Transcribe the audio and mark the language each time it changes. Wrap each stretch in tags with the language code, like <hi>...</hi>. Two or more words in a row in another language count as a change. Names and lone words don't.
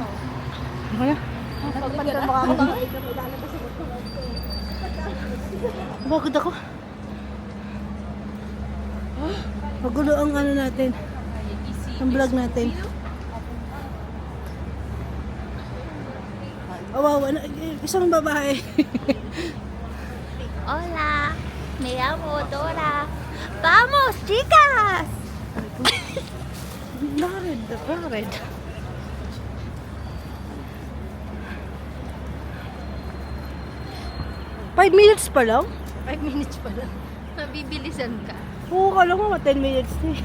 <tl>Ano na? Napagod ako. Magulo ang ano natin. Ang vlog natin. Awawa na. Isang babae.</tl> <es>Hola, me llamo Dora. Vamos, chicas!</es> <tl>Bakit? Bakit?</tl> <en>Five minutes</en> <tl>pa lang? 5 minutes pa lang. Mabibilisan ka. Oo, kala mo 10 minutes na eh.</tl>